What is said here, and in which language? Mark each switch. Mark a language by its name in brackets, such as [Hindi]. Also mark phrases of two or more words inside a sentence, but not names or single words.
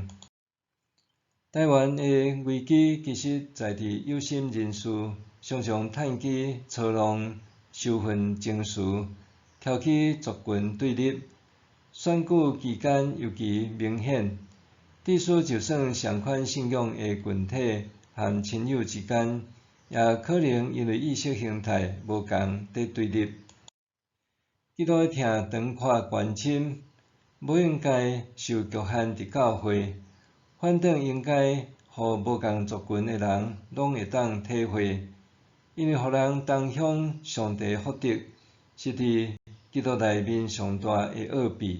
[Min Nan Chinese] 台湾的危机其实在伫有心人士常常趁机操弄羞愤情绪，挑起族群对立，选举期间尤其明显。致使就算同款信仰的群体和亲友之间，也可能因为意识形态无共伫对立。基督的听长看关心，无应该受局限伫教会。反正应该互无共族群的人拢会当体会，因为互人同享上帝福德，是伫基督内面上大的奥秘。